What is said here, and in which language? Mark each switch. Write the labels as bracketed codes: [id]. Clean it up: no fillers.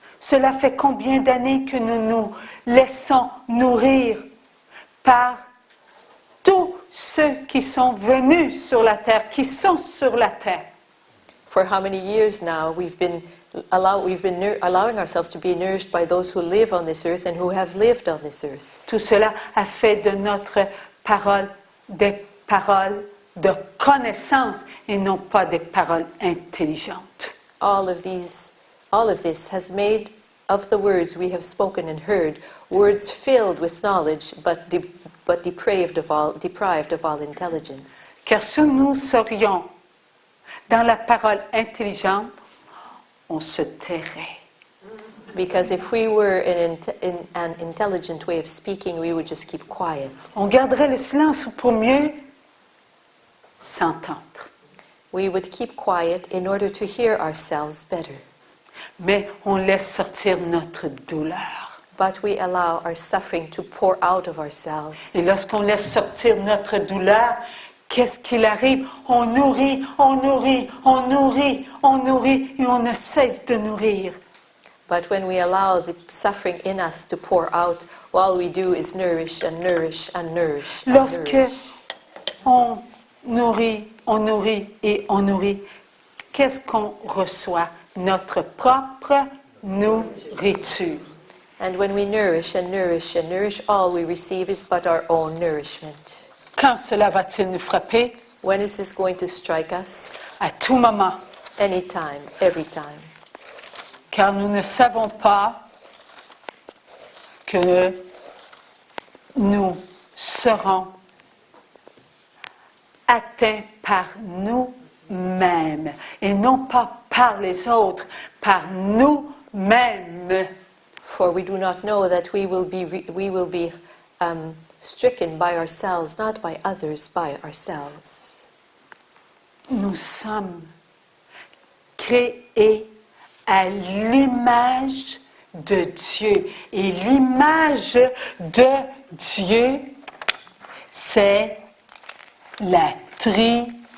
[fr] Cela fait combien d'années que nous nous laissons nourrir par tous ceux qui sont venus sur la terre, qui sont sur la terre? [en] For how many years now we've been allowing ourselves to be nourished by those who live on this earth and who have lived on this earth. [fr] Tout cela a fait de notre parole des paroles de connaissance et non pas des paroles intelligentes. [en] All of this has made of the words we have spoken and heard words filled with knowledge, but deprived of all intelligence. [fr] Car si nous serions dans la parole intelligente, on se tairait. [en] Because if we were in an intelligent way of speaking, we would just keep quiet. [fr] On garderait le silence pour mieux s'entendre. [en] We would keep quiet in order to hear ourselves better. [fr] Mais on laisse sortir notre douleur. [en] But we allow our suffering to pour out of ourselves. [fr] Et lorsqu'on laisse sortir notre douleur, qu'est-ce qu'il arrive? On nourrit, on nourrit, on nourrit, on nourrit, et on ne cesse de nourrir. [en] But when we allow the suffering in us to pour out, all we do is nourish and nourish and nourish and [fr] Lorsque [en] nourish. [fr] on nourrit et on nourrit, qu'est-ce qu'on reçoit? Notre propre nourriture. [en] And when we nourish and nourish and nourish, all we receive is but our own nourishment. [fr] Quand cela va-t-il nous frapper? [en] When is this going to strike us? [fr] À tout moment. [en] Anytime, every time. [fr] Car nous ne savons pas que nous serons atteints par nous-mêmes et non pas par les autres, par nous-mêmes. [en] For we do not know that we will be stricken by ourselves, not by others, by ourselves. [fr] Nous sommes créés à l'image de Dieu. Et l'image de Dieu, c'est la Trinité.